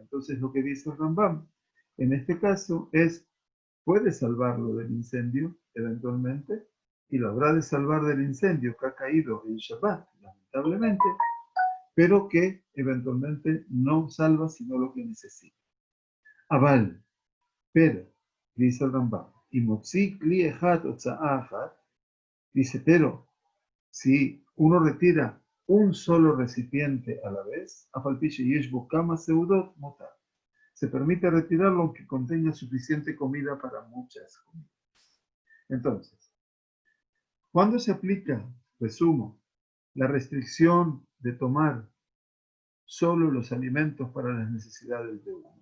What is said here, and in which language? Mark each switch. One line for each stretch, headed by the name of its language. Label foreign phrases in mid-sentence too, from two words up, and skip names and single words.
Spanish: Entonces lo que dice el Rambam en este caso es, puede salvarlo del incendio eventualmente, y lo habrá de salvar del incendio que ha caído en Shabbat, lamentablemente, pero que eventualmente no salva sino lo que necesita. Aval, pero, dice el Rambam, y
Hebrew: מוציא כלי אחד הוצאה אחת,
Spanish: dice, pero si uno retira un solo recipiente a la vez,
Hebrew: אף על פי שיש בו כמה סעודות מותר,
Spanish: se permite retirarlo aunque contenga suficiente comida para muchas comidas. Entonces, ¿cuándo se aplica, resumo, la restricción de tomar solo los alimentos para las necesidades de uno?